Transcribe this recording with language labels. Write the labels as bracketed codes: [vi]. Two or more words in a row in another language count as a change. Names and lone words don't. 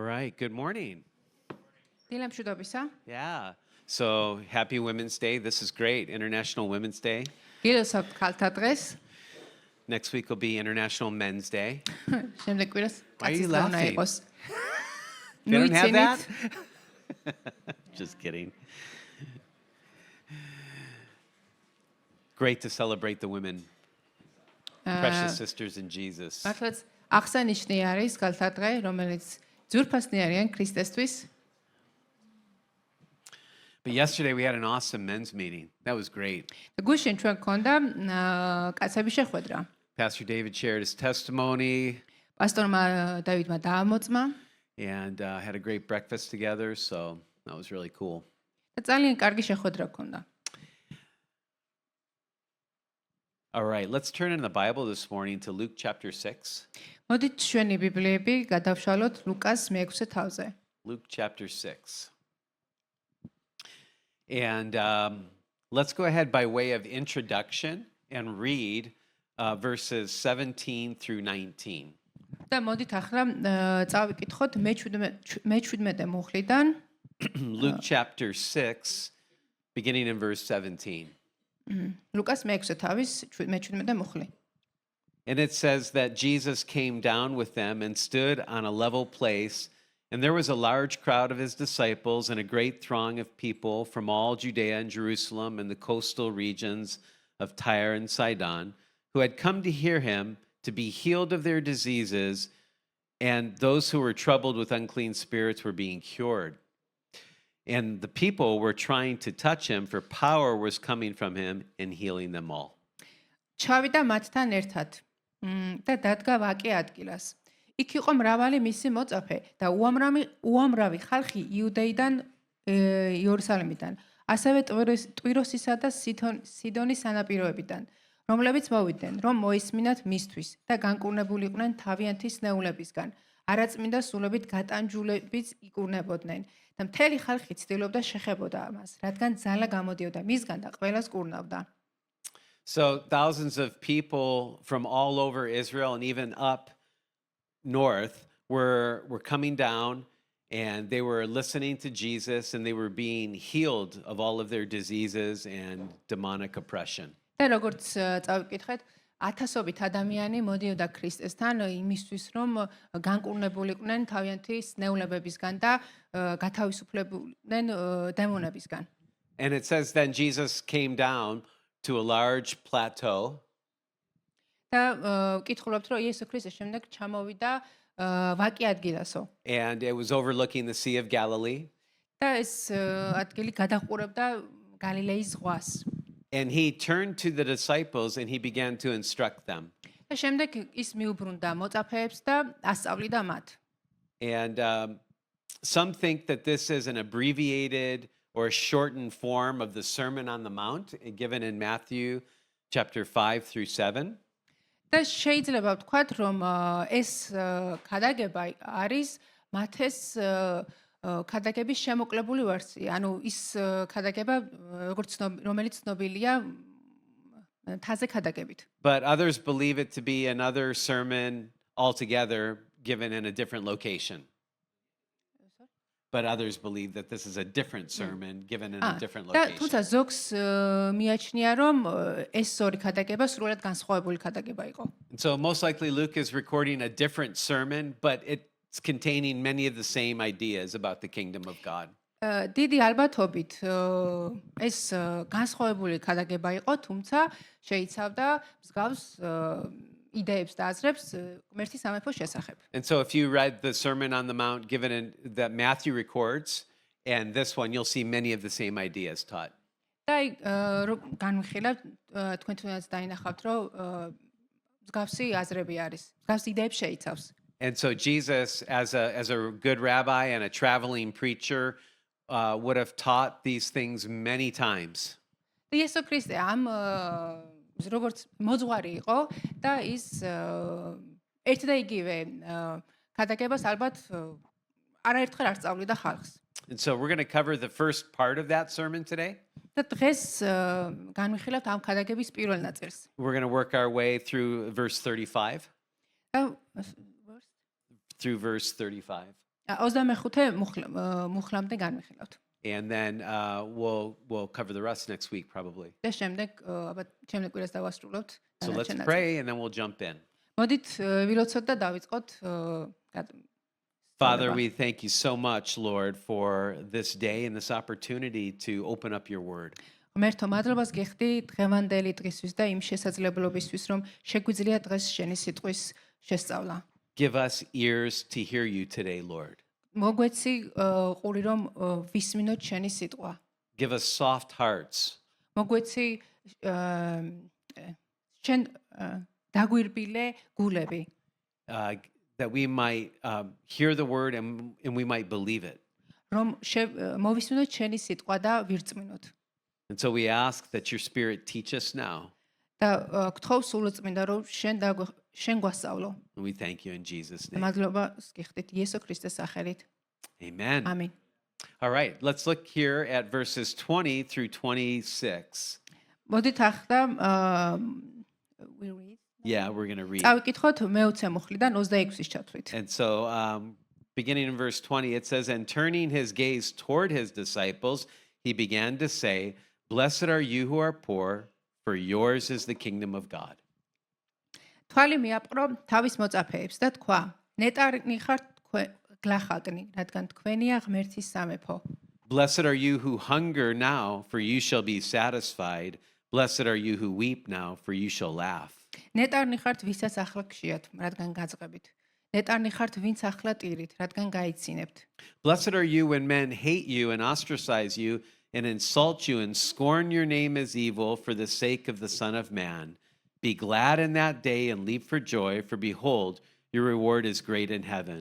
[en] right, good morning. [ka] დილამშვიდობისა. [en] Yeah. So happy Women's Day. This is great. International Women's Day. [ka] გილოსავთ ქალთა დღეს. [en] Next week will be International Men's Day. [ka] შემდეგ კვირას [en] Why are you [ka] კაცის დღენა [en] laughing? [ka] იყოს. [en] They don't have that? [ka] მივიცინით. [en] Just kidding. Great to celebrate the women, precious sisters in Jesus. [ka] მართლაც აღსანიშნი არის ქალთა დღე, რომელიც ძვირფასნი არიან ქრისტესთვის. [en] But yesterday we had an awesome men's meeting. That was great. [ka] გუშინ ჩვენ გქონდა კაცების შეხვედრა. [en] Pastor David shared his testimony [ka] პასტორმა დავითმა დაამოწმა [en] and had a great breakfast together. So that was really cool. [ka] და ძალიან კარგი შეხვედრა გქონდა. [en] All right, let's turn in the Bible this morning to Luke chapter 6. [ka] მოდით ჩვენი ბიბლიები გადავშალოთ ლუკას მე-6 თავზე. [en] Luke chapter 6. And let's go ahead by way of introduction and read verses 17 through 19. [ka] და მოდით ახლა წავიკითხოთ მე-17 მუხლიდან [en] Luke chapter 6, beginning in verse 17. [ka] ლუკას მე-6 თავის მე-17 მუხლი. [en] And it says that Jesus came down with them and stood on a level place, and there was a large crowd of his disciples and a great throng of people from all Judea and Jerusalem and the coastal regions of Tyre and Sidon, who had come to hear him to be healed of their diseases, and those who were troubled with unclean spirits were being cured. And the people were trying to touch him, for power was coming from him and healing them all. [ka] ჩავიდა მათთან ერთად და დადგა ვაკე ადგილას. იქ იყო მრავალი მისი მოწაფე და უამრავი ხალხი იუდეიდან იერუსალიმიდან, ასევე ტვიროსისა და სიდონის სანაპიროებიდან, რომლებიც მოვიდნენ, რომ მოისმინათ მისთვის და განკურნებულიყვნენ თავიანთი სნეულებისგან, არაწმინდა სულებით გატანჯულებით იკურნებოდნენ და მთელი ხალხი ცდილობდა შეხებოდა ამას, რადგან ძალა გამოდიოდა მისგან და ყველას კურნავდა. [en] So thousands of people from all over Israel and even up north were coming down, and they were listening to Jesus, and they were being healed of all of their diseases and demonic oppression. [ka] და როგორც წავიკითხეთ, ათასობით ადამიანი მოდიოდა ქრისტესთან იმისთვის, რომ განკურნებულიყვნენ თავიანთი სნეულებებისგან და გათავისუფლებულიყვნენ დემონებისგან. [en] And it says then Jesus came down to a large plateau. [ka] და ვკითხულობთ, რომ იესო ქრისტე შემდეგ ჩამოვიდა ვაკე ადგილასო. [en] And it was overlooking the Sea of Galilee. [ka] და ეს ადგილი გადაყურებდა გალილეის ზღვას. [en] And he turned to the disciples and he began to instruct them. [ka] და შემდეგ ის მიუბრუნდა მოწაფეებს და ასწავლიდა მათ. [en] And some think that this is an abbreviated or shortened form of the Sermon on the Mount given in Matthew chapter 5 through 7. [ka] და შეიძლება ვთქვათ, რომ ეს ქადაგება არის მათეს ქადაგების შემოკლებული ვერსია. ანუ ის ქადაგება, რომელიც ცნობილია თაზე ქადაგებით. [en] But others believe it to be another sermon altogether given in a different location. But others believe that this is a different sermon given in a different [ka] და [en] location. [ka] თუმცა ზოგს მიაჩნია, რომ ეს ორი ქადაგება სრულად განსხვავებული ქადაგება იყო. [en] And so most likely Luke is recording a different sermon, but it's containing many of the same ideas about the kingdom of God. [ka] დიდი ალბათობით ეს განსხვავებული ქადაგება იყო, თუმცა შეიცავდა მსგავს იდეებს და აზრებს ღმერთის სამეფოს შესახებ. [en] And so if you read the Sermon on the Mount given in that Matthew records and this one, you'll see many of the same ideas taught. [ka] და განვიხილავთ თქვენ თუნდაც დაინახავთ, რომ მსგავსი აზრები არის, მსგავსი იდეებს შეიცავს. [en] And so Jesus, as a good rabbi and a traveling preacher, would have taught these things many times. [ka] და იესო ქრისტე ამ როგორც მოძღვარი იყო და ის ერთ და იგივე ქადაგებას ალბათ არაერთხელ არ სწავლიდა ხალხს. [en] And so we're going to cover the first part of that sermon today. [ka] და დღეს განვიხილავთ ამ ქადაგების პირველ ნაწილს. [en] We're going to work our way through verse 35. [ka] და [en] Through verse 35. [ka] 25 მუხლამდე განვიხილავთ. [en] And then we'll cover the rest next week probably. [ka] და შემდეგ ალბათ შემდეგ კვირას დავასრულებთ. [en] So let's [ka] დანარჩენ ნაწილს. [en] pray and then we'll jump in. [ka] მოდით ვილოცოთ და დავიწყოთ [en] Father, we thank you so much, Lord, for this day and this opportunity to open up your word. [ka] ღმერთო, მადლობას გიხდი დღევანდელი დღისთვის და იმ შესაძლებლობისთვის, რომ შეგვიძლია დღეს შენი სიტყვის შესწავლა. [en] Give us ears to hear you today, Lord. [ka] მოგვეცი ყური რომ ვისმინოთ შენი სიტყვა. [en] Give us soft hearts. [ka] მოგვეცი შენ დაგვირბილე გულები, [en] That we might hear the word and we might believe it. [ka] რომ მოვისმინოთ შენი სიტყვა და ვირწმინოთ. [en] And so we ask that your spirit teach us now. [ka] და გთხოვ სულწმინდა რომ შენ გვასწავლო. [en] And we thank you in Jesus' name. [ka] მადლობას გიხდით იესო ქრისტეს სახელით. [en] Amen. [ka] ამინ. [en] All right, let's look here at verses 20 through 26. [ka] მოდით ახლა [en] we read. Yeah, we're going to read. [ka] წავიკითხოთ მე-20 მუხლიდან 26-ის ჩათვლით. [en] And so, beginning in verse 20, it says, And turning his gaze toward his disciples, he began to say, Blessed are you who are poor, for yours is the kingdom of God. [ka] თვალი მიაპყრო თავის მოწაფეებს და თქვა: ნეტარი ხართ გლახაკნი, რადგან თქვენია ღმერთის სამეფო. [en] Blessed are you who hunger now, for you shall be satisfied. Blessed are you who weep now, for you shall laugh. [ka] ნეტარი ხართ ვისაც ახლა გშიათ, რადგან გაწყებით. ნეტარი ხართ ვინც ახლა ტირით, რადგან გაიცინებთ. [en] Blessed are you when men hate you and ostracize you and insult you and scorn your name as evil for the sake of the Son of Man. Be glad in that day and leap for joy, for behold, your reward is great in heaven.